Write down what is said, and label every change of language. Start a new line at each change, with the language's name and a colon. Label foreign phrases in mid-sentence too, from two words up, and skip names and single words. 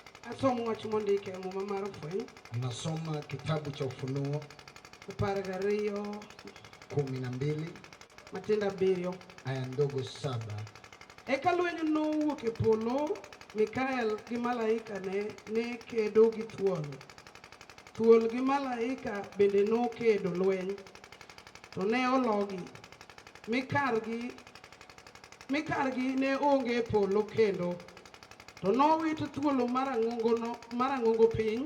Luo (Kenya and Tanzania): Asomo wach mondike muma mar fweny.
Swahili: Nasoma kitabu cha Ufunuo 12 Matendo 7 aya ndogo 7.
Luo (Kenya and Tanzania): Eka lweny nowuok e polo, Mikael gi malaika ne kedo gi thuol. Thuol gi malaika bende nokedo lweny, to ne ologi. Mikargi ne onge e polo kendo, to nowito thuolo marang'ongo piny.